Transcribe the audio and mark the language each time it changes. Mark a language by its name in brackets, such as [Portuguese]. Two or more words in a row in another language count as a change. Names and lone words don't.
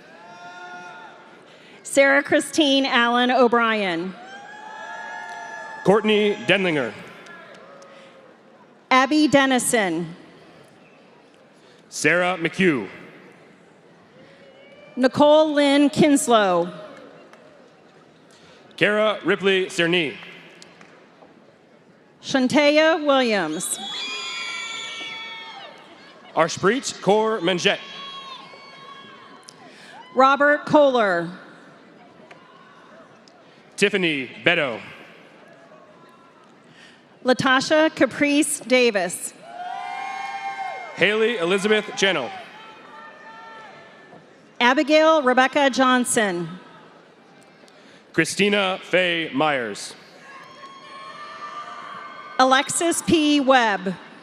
[English] Sarah Christine Allen O'Brien. Courtney Denlinger. Abby Dennison. Sarah McHugh. Nicole Lynn Kinslow. Kara Ripley Cerny. Shantea Williams. Arshpreet Kaur Manjet. Robert Kohler. Tiffany Beto. Latasha Caprice Davis. Haley Elizabeth Channel. Abigail Rebecca Johnson. Christina Faye Myers. Alexis P. Webb.